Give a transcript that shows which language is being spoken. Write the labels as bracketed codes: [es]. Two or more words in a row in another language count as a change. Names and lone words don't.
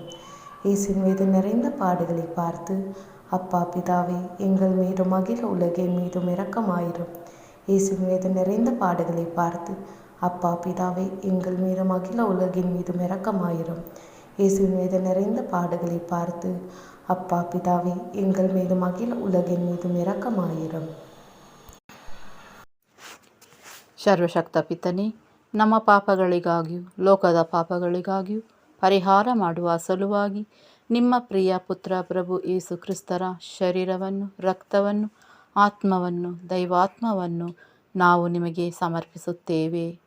[ta] இயேசுவின் வேதனை நிறைந்த பாடுகளை பார்த்து அப்பா பிதாவே, எங்கள் மீதும் அகில உலகின் மீதும் இரக்கமாயிரும். இயேசுவின் வேதனை நிறைந்த பாடுகளை பார்த்து அப்பா பிதாவே, எங்கள் மீதும் அகில உலகின் மீதும் இரக்கமாயிரும். இயேசுவின் வேதனை நிறைந்த பாடுகளை பார்த்து அப்பா பிதாவே, எங்கள் மீதும் அகில உலகின் மீதும் இரக்கமாயிரும். [kn] ಸರ್ವಶಕ್ತ ಪಿತನೇ, ನಮ್ಮ ಪಾಪಗಳಿಗಾಗಿಯೂ ಲೋಕದ ಪಾಪಗಳಿಗಾಗಿಯೂ ಪರಿಹಾರ ಮಾಡುವ ಸಲುವಾಗಿ ನಿಮ್ಮ ಪ್ರಿಯ ಪುತ್ರ ಪ್ರಭು ಯೇಸು ಕ್ರಿಸ್ತರ ಶರೀರವನ್ನು, ರಕ್ತವನ್ನು, ಆತ್ಮವನ್ನು, ದೈವಾತ್ಮವನ್ನು ನಾವು ನಿಮಗೆ ಸಮರ್ಪಿಸುತ್ತೇವೆ.